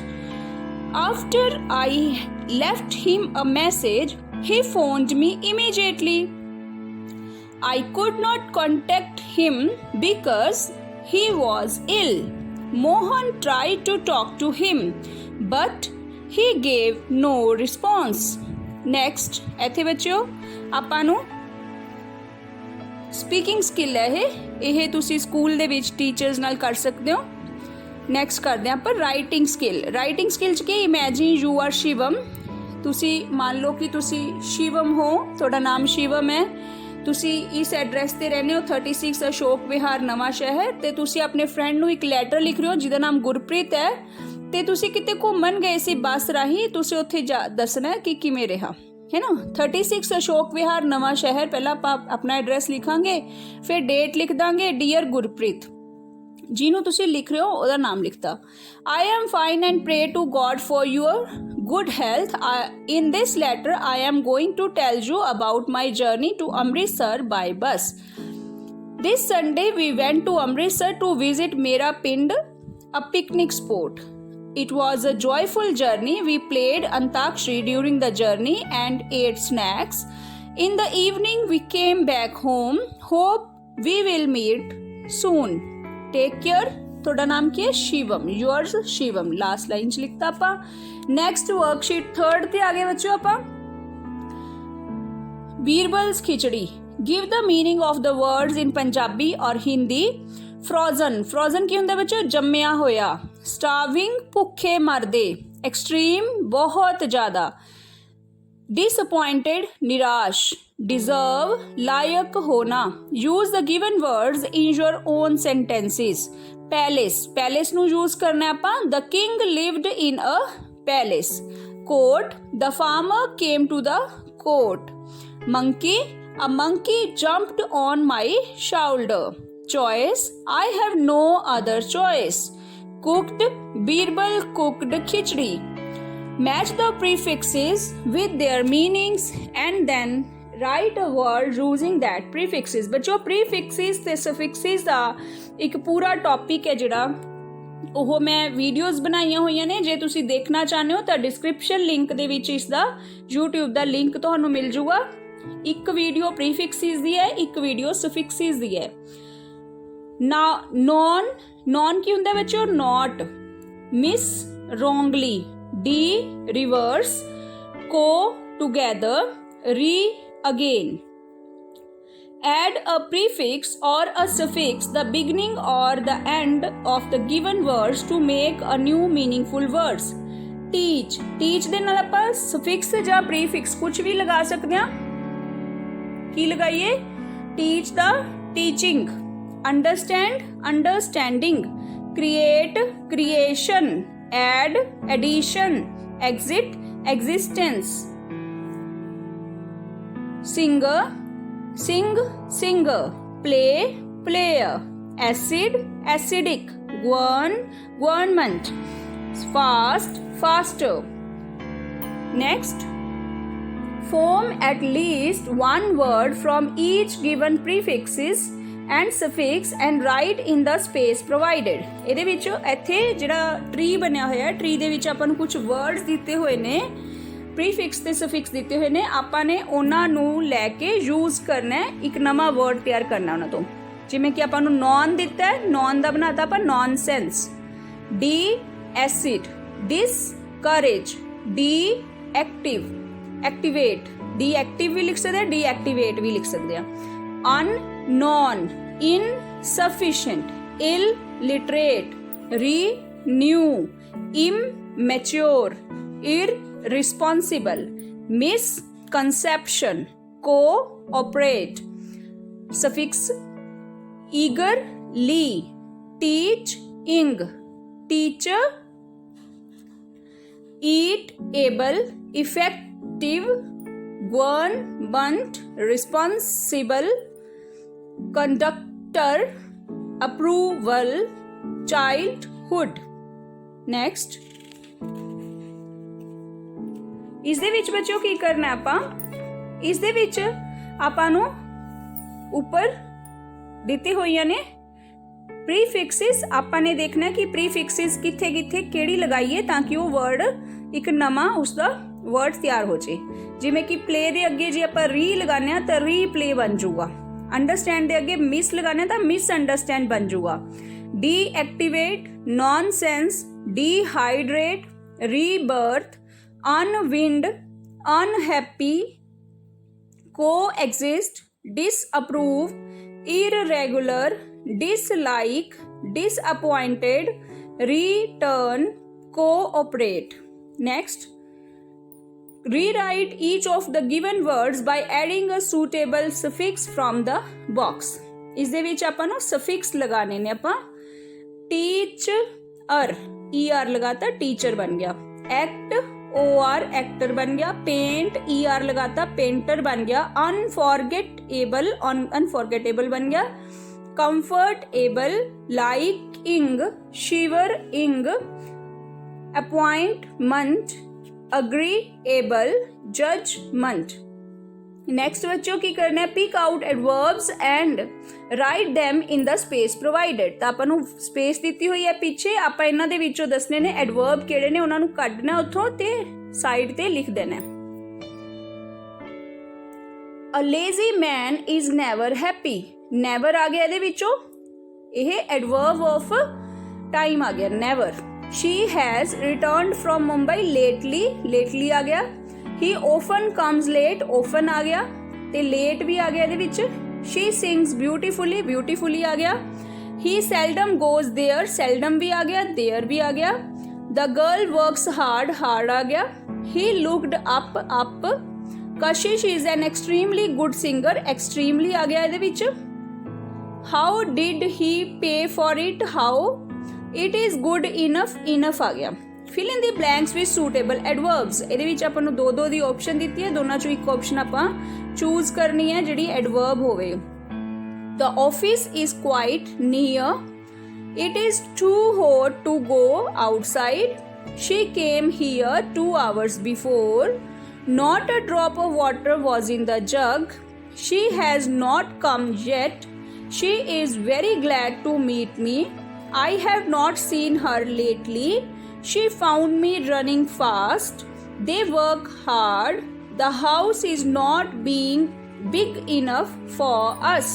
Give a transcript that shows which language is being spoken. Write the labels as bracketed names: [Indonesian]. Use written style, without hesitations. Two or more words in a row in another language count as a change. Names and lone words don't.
[English] After I left him a message, he phoned me immediately. I could not contact him because he was ill. Mohan tried to talk to him, but he gave no response. Next, [Punjabi] ਇੱਥੇ ਬੱਚਿਓ ਆਪਾਂ ਨੂੰ [English] speaking skill [Punjabi] ਹੈ ਇਹ ਤੁਸੀਂ ਸਕੂਲ ਦੇ ਵਿੱਚ ਟੀਚਰਸ ਨਾਲ ਕਰ ਸਕਦੇ ਹੋ. ਨੈਕਸਟ ਕਰਦੇ ਹਾਂ ਆਪਾਂ [English] writing skill. writing skill [Punjabi] 'ਚ ਕੀ? [English] Imagine you are Shivam. [Punjabi] ਤੁਸੀਂ ਮੰਨ ਲਓ ਕਿ ਤੁਸੀਂ ਸ਼ਿਵਮ ਹੋ, ਤੁਹਾਡਾ ਨਾਮ ਸ਼ਿਵਮ ਹੈ, ਤੁਸੀਂ ਇਸ ਐਡਰੈਸ ਤੇ ਰਹਿੰਦੇ ਹੋ 36 ਅਸ਼ੋਕ ਵਿਹਾਰ ਨਵਾਂ ਸ਼ਹਿਰ, ਤੇ ਤੁਸੀਂ ਆਪਣੇ ਫਰੈਂਡ ਨੂੰ ਇੱਕ ਲੈਟਰ ਲਿਖ ਰਹੇ ਹੋ ਜਿਹਦਾ ਨਾਮ ਗੁਰਪ੍ਰੀਤ ਹੈ, ਤੇ ਤੁਸੀਂ ਕਿਤੇ ਘੁੰਮਣ ਗਏ ਸੀ ਬੱਸ ਰਾਹੀਂ, ਤੁਸੀਂ ਉੱਥੇ ਦੱਸਣਾ ਕਿ ਕਿਵੇਂ ਰਿਹਾ. [Hindi] है ना। [Punjabi] 36 ਅਸ਼ੋਕ ਵਿਹਾਰ ਨਵਾਂ ਸ਼ਹਿਰ, ਪਹਿਲਾਂ ਆਪ ਆਪਣਾ ਐਡਰੈਸ ਲਿਖਾਂਗੇ, ਫਿਰ ਡੇਟ ਲਿਖ ਦਿਆਂਗੇ, ਡੀਅਰ ਗੁਰਪ੍ਰੀਤ, ਜਿਹਨੂੰ ਤੁਸੀਂ ਲਿਖ ਰਹੇ ਹੋ ਉਹਦਾ ਨਾਮ ਲਿਖਤਾ। [English] I am fine and pray to God for your good health. In this letter I am going to tell you about my journey to Amritsar by bus. This Sunday we went to Amritsar to visit Mera Pind, a picnic spot. It was a joyful journey. We played Antakshri during the journey and ate snacks. In the evening we came back home. Hope we will meet soon. Take care. [Punjabi] ਤੁਹਾਡਾ ਨਾਮ ਕੀ ਹੈ? शिवम, yours शिवम। [English] last line [Punjabi] 'ਚ ਲਿਖਤਾ ਆਪਾਂ। [English] next worksheet 3rd [Punjabi] ਤੇ ਆ ਗਏ ਬੱਚਿਓ ਆਪਾਂ। [English] बीरबल्स खिचड़ी, give the meaning of the words in Punjabi और हिंदी। [Punjabi] ਫ੍ਰੋਜ਼ਨ, ਫ੍ਰੋਜ਼ਨ ਕੀ ਹੁੰਦਾ ਬੱਚਿਓ? ਜੰਮਿਆ ਹੋਇਆ। ਸਟਾਰਵਿੰਗ, ਭੁੱਖੇ ਮਰਦੇ। ਐਕਸਟ੍ਰੀਮ, ਬਹੁਤ ਜ਼ਿਆਦਾ। ਡਿਸਅਪੌਇੰਟਿਡ, ਨਿਰਾਸ਼। ਡਿਜ਼ਰਵ, ਲਾਇਕ ਹੋਣਾ। [English] Use the given words in your own sentences. [Punjabi] ਪੈਲੇਸ, ਪੈਲੇਸ ਨੂੰ ਯੂਜ਼ ਕਰਨਾ ਹੈ ਆਪਾਂ। [English] The king lived in a palace. कोर्ट, The farmer came to the court. Monkey, a monkey jumped on my shoulder. Choice, I have no other choice. कुक्ड, Birbal cooked khichdi. Match the prefixes with their meanings and then write a word using that prefixes। [Punjabi] बच्चों prefixes ਤੇ suffixes ਦਾ ਇੱਕ ਪੂਰਾ ਟੌਪਿਕ ਹੈ ਜਿਹੜਾ ਉਹ ਮੈਂ ਵੀਡੀਓਜ਼ ਬਣਾਈਆਂ ਹੋਈਆਂ ਨੇ। ਜੇ ਤੁਸੀਂ ਦੇਖਣਾ ਚਾਹੁੰਦੇ ਹੋ ਤਾਂ [English] description link [Punjabi] ਦੇ ਵਿੱਚ ਇਸ ਦਾ YouTube ਦਾ ਲਿੰਕ ਤੁਹਾਨੂੰ ਮਿਲ ਜੂਗਾ। ਇੱਕ ਵੀਡੀਓ prefixes ਦੀ ਹੈ, ਇੱਕ ਵੀਡੀਓ suffixes ਦੀ ਹੈ। ਨੌਨ, ਨੌਨ ਕੀ ਹੁੰਦਾ ਬੱਚੋਂ? [English] not, miss, wrongly, D reverse, co together, re again. Add a prefix or a suffix the beginning or the end of the given words to make a new meaningful words. [Punjabi] Teach, teach ਦੇ ਨਾਲ ਆਪਾਂ suffix ਜਾਂ prefix ਕੁਝ ਵੀ ਲਗਾ ਸਕਦੇ ਹਾਂ। ਕੀ ਲਗਾਈਏ? [English] teach the teaching, understand, understanding, create, creation, add, addition, exit, existence, singer, sing, singer, play, player, acid, acidic, govern, government, fast, faster. Next, form at least one word from each given prefixes and suffix and write in the space provided। [Punjabi] ਇਹਦੇ ਵਿੱਚ ਇੱਥੇ ਜਿਹੜਾ ਟਰੀ ਬਣਿਆ ਹੋਇਆ, ਟਰੀ ਦੇ ਵਿੱਚ ਆਪਾਂ ਨੂੰ ਕੁਝ ਵਰਡਸ ਦਿੱਤੇ ਹੋਏ ਨੇ, ਪ੍ਰੀਫਿਕਸ ਤੇ ਸਫਿਕਸ ਦਿੱਤੇ ਹੋਏ ਨੇ। ਆਪਾਂ ਨੇ ਉਹਨਾਂ ਨੂੰ ਲੈ ਕੇ ਯੂਜ਼ ਕਰਨਾ ਹੈ, ਇੱਕ ਨਵਾਂ ਵਰਡ ਤਿਆਰ ਕਰਨਾ ਉਹਨਾਂ ਤੋਂ। ਜਿਵੇਂ ਕਿ ਆਪਾਂ ਨੂੰ ਨੌਨ ਦਿੱਤਾ ਹੈ, ਨੌਨ ਦਾ ਬਣਾਤਾ ਆਪਾਂ ਨੌਨਸੈਂਸ। [English] de-acid, discourage, de-active, activate, [Hindi] डी-एक्टिव भी लिख सकते हैं, डी-एक्टिवेट भी लिख सकते हैं। [English] unknown, insufficient, illiterate, renew, immature, irresponsible, misconception, cooperate। suffix eagerly, teaching, teacher, eat, able, effective, government, responsible, conductor, approval, childhood। next, [Punjabi] ਇਸ ਦੇ ਵਿੱਚ ਬੱਚਿਓ ਕੀ ਕਰਨਾ ਆਪਾਂ, ਇਸ ਦੇ ਵਿੱਚ ਆਪਾਂ ਨੂੰ ਉੱਪਰ ਦਿੱਤੇ ਹੋਈਆਂ ਨੇ ਪ੍ਰੀਫਿਕਸਿਸ। ਆਪਾਂ ਨੇ ਦੇਖਣਾ ਕਿ ਪ੍ਰੀਫਿਕਸਿਸ ਕਿੱਥੇ ਕਿੱਥੇ ਕਿਹੜੀ ਲਗਾਈਏ ਤਾਂ ਕਿ ਉਹ ਵਰਡ ਇੱਕ ਨਵਾਂ ਉਸਦਾ ਵਰਡ ਤਿਆਰ ਹੋ ਜੇ। ਜਿਵੇਂ ਕਿ ਪਲੇ ਦੇ ਅੱਗੇ ਜੇ ਆਪਾਂ ਰੀ ਲਗਾਉਂਦੇ ਹਾਂ ਤਾਂ ਰੀਪਲੇ ਬਣ ਜਾਊਗਾ। ਅੰਡਰਸਟੈਂਡ ਦੇ ਅੱਗੇ ਮਿਸ ਲਗਾਉਂਦੇ ਹਾਂ ਤਾਂ [English] misunderstand [Punjabi] ਬਣ ਜਾਊਗਾ। [English] deactivate, nonsense, dehydrate, rebirth, unwind, unhappy, coexist, disapprove, irregular, dislike, disappointed, return, cooperate। next, rewrite each of the given words by adding a suitable suffix from the box। [Punjabi] ਇਸ ਦੇ ਵਿੱਚ ਆਪਾਂ ਨੂੰ suffix ਲਗਾਣੇ ਨੇ। ਆਪਾਂ teacher, er ਲਗਾਤਾ, teacher ਬਣ ਗਿਆ। [English] act, OR actor [Hindi] बन गया, [English] paint ER लगाता पेंटर [Hindi] बन गया, [English] unforgettable [Hindi] बन गया, [English] comfortable, liking, shivering, appointment, agreeable, judgement. नेक्स्ट [Punjabi] ਬੱਚਿਓ ਕੀ ਕਰਨਾ ਹੈ, [English] pick out adverbs and write them in the space provided. [Punjabi] ਤਾਂ ਆਪਾਂ ਨੂੰ ਸਪੇਸ ਦਿੱਤੀ ਹੋਈ ਹੈ ਪਿੱਛੇ, ਆਪਾਂ ਇਹਨਾਂ ਦੇ ਵਿੱਚੋਂ ਦੱਸਣੇ ਨੇ ਐਡਵਰਬ ਕਿਹੜੇ ਨੇ, ਉਹਨਾਂ ਨੂੰ ਕੱਢਣਾ ਉੱਥੋਂ ਤੇ ਸਾਈਡ ਤੇ ਲਿਖ ਦੇਣਾ। [English] A lazy man is never happy, never [Punjabi] ਆ ਗਿਆ ਇਹਦੇ ਵਿੱਚੋਂ, ਇਹ [English] adverb of time [Punjabi] ਆ ਗਿਆ [English] never। She has returned from Mumbai lately, lately [Punjabi] ਆ ਗਿਆ। [English] He often comes late, often [Punjabi] ਆ ਗਿਆ ਤੇ [English] late [Punjabi] ਵੀ ਆ ਗਿਆ ਇਹਦੇ ਵਿੱਚ। [English] She sings beautifully, beautifully [Punjabi] ਆ ਗਿਆ। [English] He seldom goes there, seldom [Punjabi] ਵੀ ਆ ਗਿਆ, [English] there [Punjabi] ਵੀ ਆ ਗਿਆ। [English] The girl works hard, hard [Punjabi] ਆ ਗਿਆ। [English] He looked up, up। Kashish is an extremely good singer, extremely [Punjabi] ਆ ਗਿਆ ਇਹਦੇ ਵਿੱਚ। [English] How did he pay for it, how? It is good enough, enough [Punjabi] ਆ ਗਿਆ। [English] Fill in the blanks with suitable adverbs. [Punjabi] ਇਹਦੇ ਵਿੱਚ ਆਪਾਂ ਨੂੰ ਦੋ ਦੀ ਆਪਸ਼ਨ ਦਿੱਤੀ ਹੈ, ਦੋਨਾਂ ਚੋਂ ਇੱਕ ਆਪਸ਼ਨ ਆਪਾਂ ਚੂਜ਼ ਕਰਨੀ ਹੈ ਜਿਹੜੀ ਐਡਵਰਬ ਹੋਵੇ। [English] The office is quite near, it is too hot to go outside, she came here 2 hours before, not a drop of water was in the jug, she has not come yet, she is very glad to meet me, I have not seen her lately, she found me running fast, they work hard, the house is not being big enough for us.